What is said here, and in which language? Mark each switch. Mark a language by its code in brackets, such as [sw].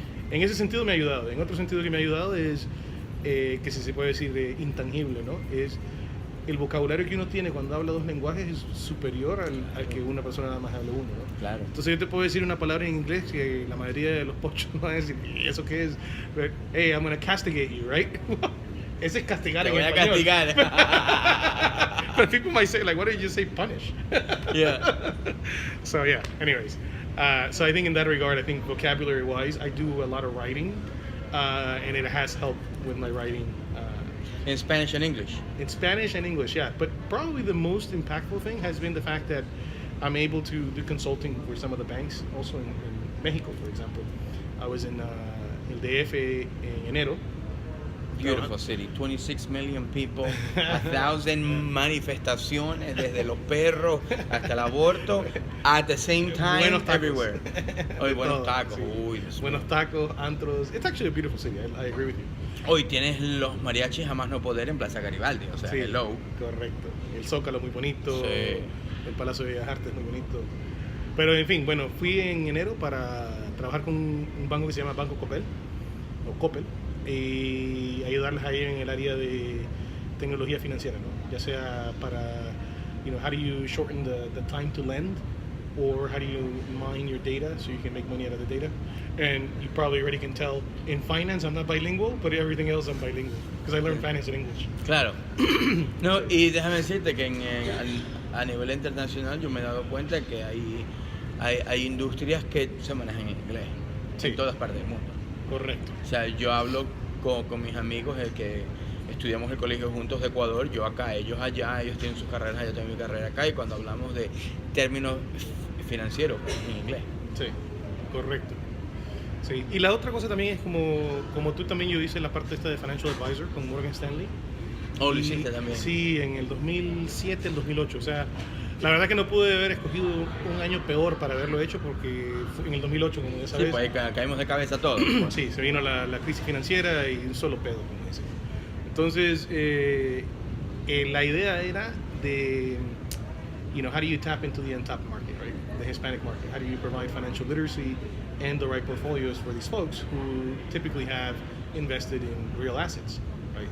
[es] En ese sentido me ha ayudado. En otro sentido que me ha ayudado es, que si se puede decir intangible, ¿no? Es el vocabulario que uno tiene cuando habla 2 lenguajes es superior al que una persona nada más hable uno, ¿no? Claro. Entonces yo te puedo decir una palabra en inglés que la mayoría de los pochos van a decir, ¿y eso qué es? [en] Hey, I'm gonna castigate you, right? [es] Ese es castigar Te en voy a español. castigar. [en] But people might say, like, why don't you say punish? Yeah. So yeah, anyways. So I think in that regard, I think vocabulary-wise, I do a lot of writing, and it has helped with my writing In Spanish and English. in Spanish and English, yeah. But probably the most impactful thing has been the fact that I'm able to do consulting for some of the banks, also in Mexico, for example. I was in El DF [es] en enero. [en] Beautiful city, 26 million people, 1,000 [es] manifestaciones, desde los perros hasta el aborto, [en] at the same time, [es] Buenos tacos. [en] everywhere. Hoy [es] De buenos todo, tacos, sí. uy, Dios mío. Buenos tacos, antros. [en] It's actually a beautiful city. I agree with you. [es] Hoy tienes los mariachis a más no poder en Plaza Garibaldi, o sea, Sí, [en] hello. [es] correcto. El Zócalo muy bonito. Sí. El Palacio de Bellas Artes muy bonito. Pero en fin, bueno, fui en enero para trabajar con un banco que se llama Banco Coppel, o Coppel, y ayudarles ahí en el área de tecnología financiera, ¿no? Ya sea para, [en] how do you shorten the time to lend, or how do you mine your data so you can make money out of the data. And you probably already can tell, in finance I'm not bilingual, but everything else I'm bilingual, because I learned finance in English. [es] Claro. No, y déjame decirte que a nivel internacional yo me he dado cuenta que hay industrias que se manejan en inglés, Sí. en todas partes del mundo. Correcto. O sea, yo hablo con mis amigos que estudiamos el colegio juntos de Ecuador, yo acá, ellos allá, ellos tienen sus carreras allá, yo tengo mi carrera acá, y cuando hablamos de términos financieros en inglés. Sí, correcto. Sí, y la otra cosa también es como tú también, yo hice la parte esta de Financial Advisor con Morgan Stanley. Oh, lo Y- hiciste también. Sí, en el 2007, el 2008. O sea, la verdad que no pude haber escogido un año peor para haberlo hecho porque fue en el 2008, como ya Sí, sabes. pues ahí caímos de cabeza todos. Sí, se vino la crisis financiera y un solo pedo, como dicen. Entonces, la idea era de, [en] how do you tap into the untapped market, right? The Hispanic market. How do you provide financial literacy and the right portfolios for these folks who typically have invested in real assets, right?